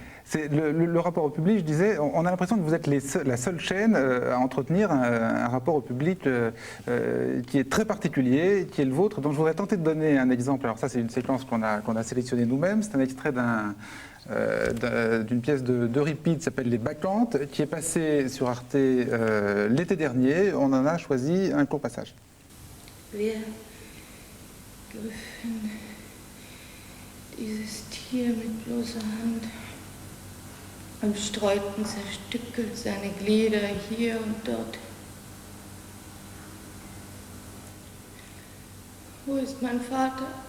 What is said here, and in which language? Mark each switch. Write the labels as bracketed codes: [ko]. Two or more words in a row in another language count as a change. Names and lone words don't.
[fr] C'est le rapport au public, je disais, on a l'impression que vous êtes la seule chaîne à entretenir un rapport au public qui est très particulier, qui est le vôtre. Donc je voudrais tenter de donner un exemple. Alors ça, c'est une séquence qu'on a sélectionnée nous-mêmes. C'est un extrait d'une pièce de Repeat qui s'appelle Les Bacchantes, qui est passée sur Arte l'été dernier. On en a choisi un court passage. [de] Griffen dieses Tier mit bloßer Hand. Am Streuten zerstückelt seine Glieder hier und dort. Wo ist mein Vater?